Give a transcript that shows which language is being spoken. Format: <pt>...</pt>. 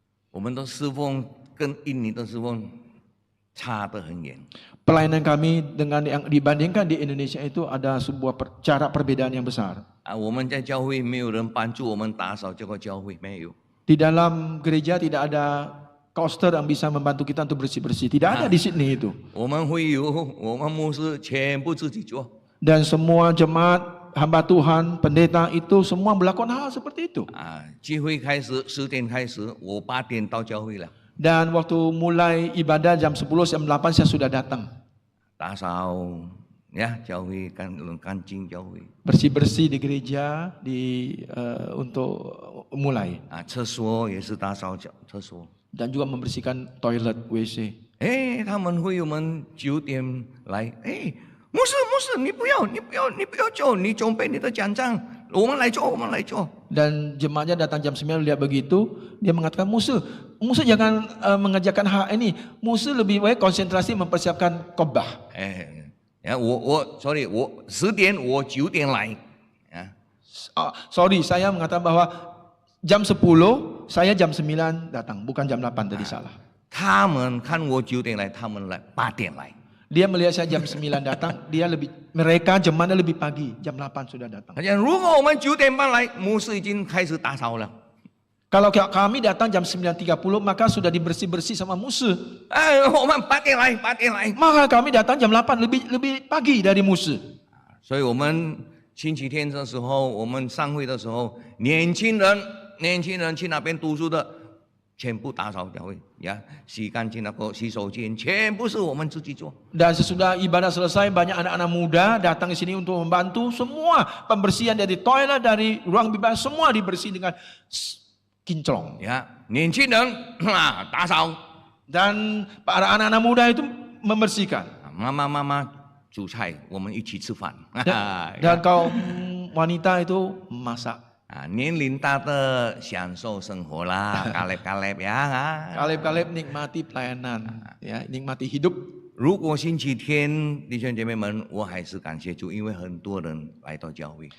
<zh>我们的侍奉跟印尼的侍奉差得很远。</zh> <id>Pelayanan kami dengan yang dibandingkan di Indonesia itu ada sebuah cara perbedaan yang besar.</id> <zh>我们在教会没有人帮助我们打扫这个教会，没有。</zh> <id>Di dalam gereja tidak ada coaster yang bisa membantu kita untuk bersih-bersih. Tidak ada di Sydney itu.</id> <zh>我们会有我们牧师全部自己做。</zh> <id>Dan semua jemaat, hamba Tuhan, pendeta itu semua melakukan hal seperti itu.</id> <zh>聚会开始10点开始，我8点到教会了。</zh> <id>Dan waktu mulai ibadah jam 10, jam 8 saya sudah datang.</id> <zh>打扫ya 教会干净教会</zh> <id>bersih-bersih di gereja untuk mulai</id> <zh>啊，厕所也是打扫厕所。</zh> <id>dan juga membersihkan toilet WC.</id> <zh>哎，他们会友们9点来，哎，牧师，你不要做，你准备你的奖章，我们来做。</zh> <id>Dan jemaatnya datang jam 9 lihat begitu, dia mengatakan musuh jangan mengerjakan hal ini. Musuh lebih baik konsentrasi mempersiapkan khotbah.</id> <zh>哎，我 sorry， 我10点，我9点来，啊，</zh> <id>Sorry, saya mengatakan bahwa jam 10, saya jam 9 datang, bukan jam 8 tadi salah.</id> <zh>他们看我9点来，他们来8点来。</zh> <id>Dia melihat saya jam 9 datang, mereka jemaatnya lebih pagi, jam 8 sudah datang.</id> <zh>他讲，如果我们9点半来，牧师已经开始打扫了。</zh> <id>Kalau kami datang jam 9.30, maka sudah dibersih-bersih sama musuh.</id> <zh>哎，我们8点来，8点来。</zh> <id>Maka kami datang jam 8, lebih pagi dari musuh.</id> <zh>所以我们星期天的时候，我们上会的时候，年轻人去那边读书的，全部打扫教会呀，洗干净那个洗手间，全部是我们自己做。</zh> <id>Dan sesudah ibadah selesai, banyak anak-anak muda datang ke sini untuk membantu. Semua pembersihan dari toilet, dari ruang ibadah, semua dibersih dengan kinclong.</id> <zh>呀，年轻人啊，打扫，</zh> <id>Dan para anak-anak muda itu membersihkan.</id> <zh>妈妈煮菜，我们一起吃饭。</zh> <id>Dan kaum wanita itu masak.</id> <zh>啊，年龄大的享受生活啦，kaleb呀。</zh> <id>Kaleb-kaleb nikmati pelayanan, ya, nikmati hidup.</id> <zh>如果星期天，弟兄姐妹们，我还是感谢主，因为很多人来到教会。</zh>